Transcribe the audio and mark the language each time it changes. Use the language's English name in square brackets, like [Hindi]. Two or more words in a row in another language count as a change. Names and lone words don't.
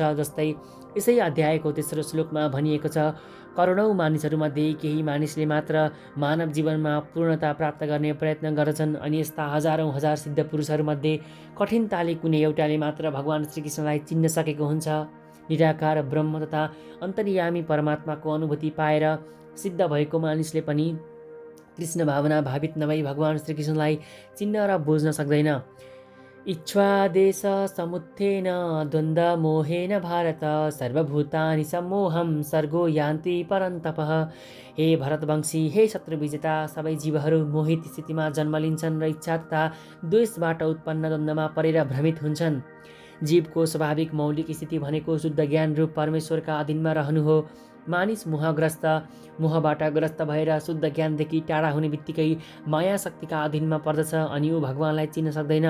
[Nepali] जस्तै यसै अध्यायको तेस्रो श्लोकमा भनिएको छ, करोडौँ मानिसहरूमध्ये केही मानिसले मात्र मानव जीवनमा पूर्णता प्राप्त गर्ने प्रयत्न गर्दछन्, अनि यस्ता हजारौँ हजार सिद्ध पुरुषहरूमध्ये कठिनताले कुनै एउटाले मात्र भगवान श्रीकृष्णलाई चिन्न सकेको हुन्छ। निराकार ब्रह्म तथा अन्तर्यामी परमात्माको अनुभूति पाएर सिद्ध भएको मानिसले पनि कृष्ण भावना भावित नभई भगवान श्रीकृष्णलाई चिन्न र बुझ्न सक्दैन। [Sanskrit] इच्छ्वादेश समुत्थेन द्वन्द्व मोहेन भारत सर्वभूतानि सम्मोहं सर्गो यान्ति परन्तपः। [Nepali] हे भरतवंशी, हे शत्रुविजेता, सबै जीवहरू मोहित स्थितिमा जन्म लिन्छन् र इच्छा तथा द्वेषबाट उत्पन्न द्वन्द्वमा परेर भ्रमित हुन्छन्। जीवको स्वाभाविक मौलिक स्थिति भनेको शुद्ध ज्ञान रूप परमेश्वरका अधीनमा रहनु हो। मानिस मोहबाट ग्रस्त भएर शुद्ध ज्ञानदेखि टाढा हुने बित्तिकै माया शक्तिका अधीनमा पर्दछ, अनि ऊ भगवानलाई चिन्न सक्दैन।